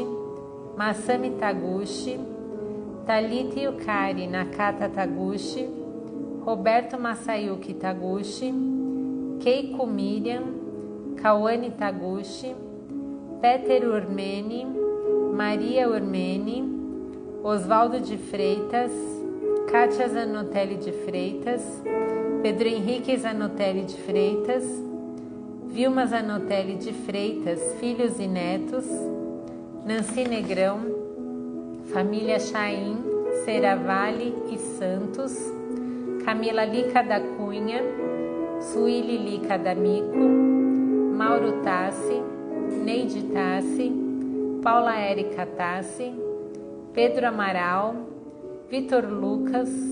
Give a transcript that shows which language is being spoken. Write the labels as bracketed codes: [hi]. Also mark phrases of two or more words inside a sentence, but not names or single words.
[pt] Massami Taguchi, Thalita Yukari Nakata Taguchi, Roberto Masayuki Taguchi, Keiko Miriam, Kawane Taguchi, Peter Urmeni, Maria Urmeni, Oswaldo de Freitas, Kátia Zanotelli de Freitas, Pedro Henrique Zanotelli de Freitas, Vilma Zanotelli de Freitas, filhos e netos, Nancy Negrão, família Chaim, Seravalli e Santos, Camila Lica da Cunha, Suíli Lica D'Amico, Mauro Tassi, Neide Tassi, Paula Érica Tassi, Pedro Amaral, Vitor Lucas,